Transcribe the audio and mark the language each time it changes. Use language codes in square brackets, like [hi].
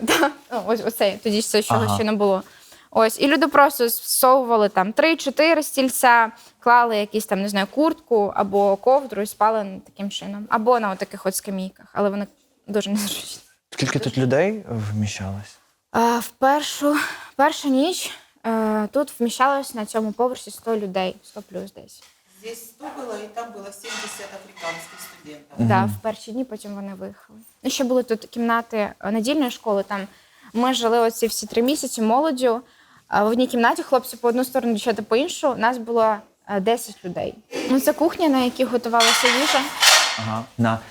[uk] Так, ось оцей, тоді ж це ще не було. Ось, і люди просто всовували там 3-4 стільця, клали якісь там, не знаю, куртку або ковдру і спали таким чином. Або на таких от скамійках, але вони дуже незручні. Скільки тут людей вміщалось? В першу ніч тут вміщалось на цьому поверсі 100 людей, 100 плюс десь. [ru] Здесь 100 было, и там было 70 африканских студентов. [uk] Так, в перші дні, потім вони виїхали. Ще були тут кімнати недільної школи, там ми жили оці всі 3 місяці молоддю. В одній кімнаті хлопці по одну сторону, дівчата по іншу. Нас було 10 людей. Це кухня, на якій готувалася їжа. Ага.